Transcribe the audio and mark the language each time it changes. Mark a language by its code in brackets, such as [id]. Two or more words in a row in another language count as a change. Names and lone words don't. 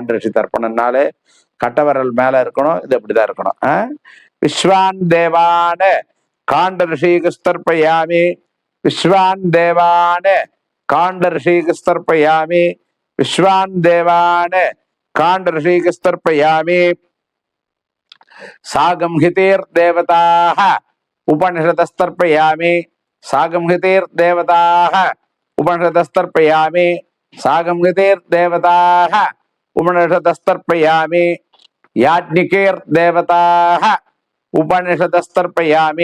[ta] எல்லாம் காண்டரிஷி தர்ப்பணம்னாலே கட்ட விரல் மேல இருக்கணும். இது இப்படிதான் இருக்கணும். [sa] विश्वान् देवान् काण्ड ऋषींस्तर्पयामि, विश्वान् देवान् काण्ड ऋषींस्तर्पयामि, विश्वान् देवान् काण्ड ऋषींस्तर्पयामि. सागंहितेर्देवताः उपनिषदस्तर्पयामि, सागंहितेर्देवताः उपनिषदस्तर्पयामि, सागंहितेर्देवताः उपनिषदस्तर्पयामि, याज्ञिकेर्देवताः उपनिषदस्तर्पयामि,